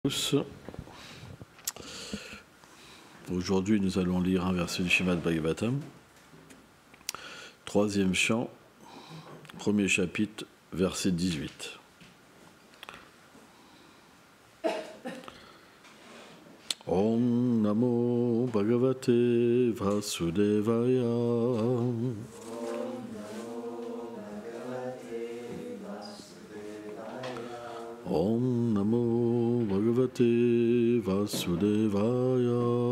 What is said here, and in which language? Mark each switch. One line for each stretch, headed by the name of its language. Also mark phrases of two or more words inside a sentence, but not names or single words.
French: Tous. Aujourd'hui, nous allons lire un verset du Srimad Bhagavatam, troisième chant, premier chapitre, verset 18.
Sanskrit: Om Namo Bhagavate Vasudevaya. Om Namo Bhagavate Vasudevaya.